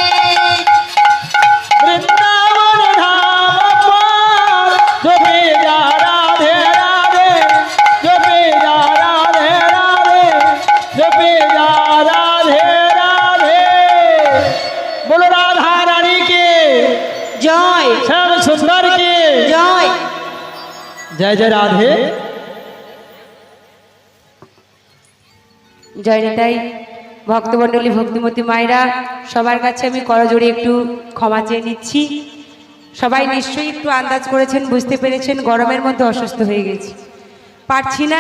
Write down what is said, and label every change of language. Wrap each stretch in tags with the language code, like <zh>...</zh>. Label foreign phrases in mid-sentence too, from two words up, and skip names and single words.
<hi>वृंदावन धाम पार जपे जा राधे राधे जपे जा राधे राधे जपे जा राधे राधे बोलो राधा रानी के जय श्याम सुंदर के जय जय जय राधे</hi> <bn>জয় নিতাই ভক্তমণ্ডলী ভক্তিমতী মায়েরা সবার কাছে আমি করজোড়ে একটু ক্ষমা চেয়ে নিচ্ছি। সবাই নিশ্চয়ই একটু আন্দাজ করেছেন, বুঝতে পেরেছেন গরমের মধ্যে অসুস্থ হয়ে গেছি, পারছি না।</bn>